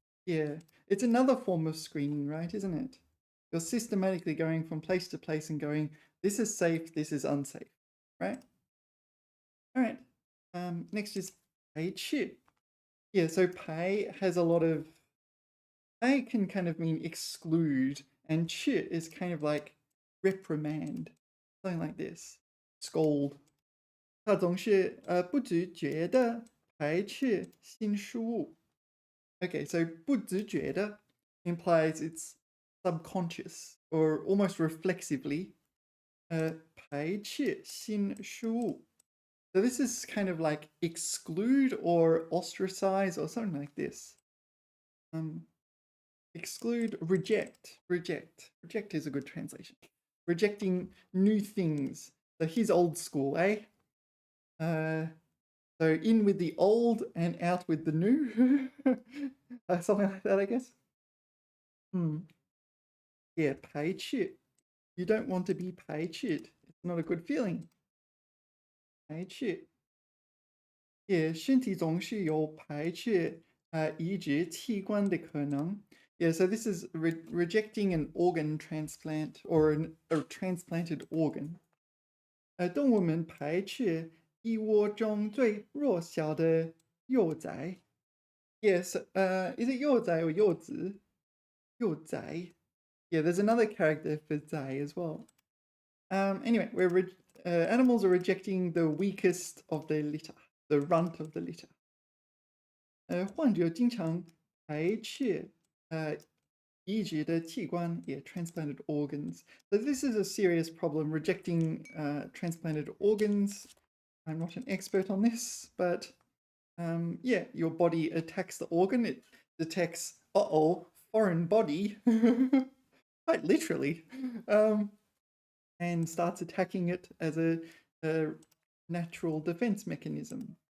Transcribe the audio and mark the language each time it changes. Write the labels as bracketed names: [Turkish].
[English] Yeah, it's another form of screening, right? Isn't it? You're systematically going from place to place and going, this is safe, this is unsafe, right? All right. Next is 排斥.Yeah, so 排 has a lot of. 排 can kind of mean exclude, and 斥 is kind of like reprimand, something like this. Scold. [Chinese] 他总是不自觉地排斥新事物. [English] Okay, so 不自觉地 implies it's subconscious or almost reflexively. [Chinese] 排斥新事物. [English] So this is kind of like exclude or ostracize or something like this. Exclude, reject. Reject is a good translation. Rejecting new things. So he's old school, eh? So in with the old and out with the new. Something like that, I guess. Yeah, 排斥.You don't want to be 排斥. It's not a good feeling. 排斥. [Chinese] Yeah, 身体总是有排斥移植器官的可能. [English] Yeah, so this is rejecting an organ transplant or a transplanted organ. [Chinese] 动物们排斥一窝中最弱小的幼崽. [English] Yes, is it 幼崽or 幼子? [Chinese] 幼崽. [English] Yeah, there's another character for 崽 as well. Anyway, animals are rejecting the weakest of their litter, the runt of the litter. [Chinese] 患者经常排斥移植的器官, yeah, [English] transplanted organs. So this is a serious problem, rejecting transplanted organs. I'm not an expert on this, but yeah, your body attacks the organ. It detects, foreign body, quite literally, and starts attacking it as a natural defense mechanism.